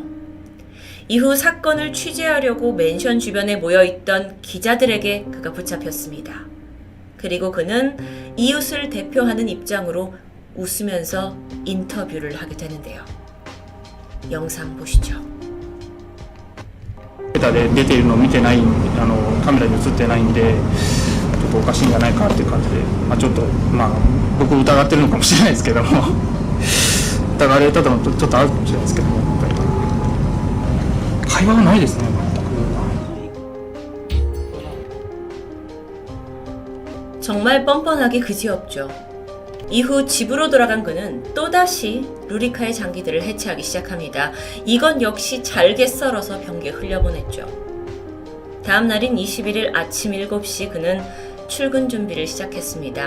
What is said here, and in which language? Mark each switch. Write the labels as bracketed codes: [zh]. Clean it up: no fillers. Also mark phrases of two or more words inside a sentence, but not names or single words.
[ko] 이후 사건을 취재하려고 맨션 주변에 모여있던 기자들에게 그가 붙잡혔습니다. 그리고 그는 이웃을 대표하는 입장으로 웃으면서 인터뷰를 하게 되는데요. 영상 보시죠. [ja] で出ているのを見てないカメラに映ってないんでちょっとおかしいんじゃないかっていう感じで、ちょっと僕疑ってるのかもしれないですけども疑われたのとちょっとあるかもしれないですけども、やっぱり会話はないですね、全く。 [ko] 정말 뻔뻔하기 그지없죠. 이후 집으로 돌아간 그는 또다시 루리카의 장기들을 해체하기 시작합니다. 이건 역시 잘게 썰어서 변기에 흘려보냈죠. 다음 날인 21일 아침 7시 그는 출근 준비를 시작했습니다.